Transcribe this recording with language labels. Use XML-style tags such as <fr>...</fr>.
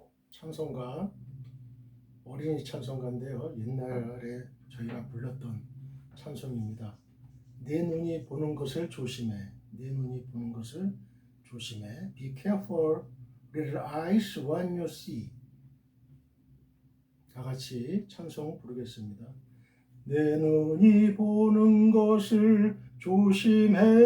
<ko>찬송가, 어린이 찬송가인데요. 옛날에 저희가 불렀던 찬송입니다. 내 눈이 보는 것을 조심해. 내 눈이 보는 것을 조심해.</ko> <en>Be careful, little eyes, what you see.</en> <ko>다 같이 찬송 부르겠습니다. 내 눈이 보는 것을 조심해.</ko>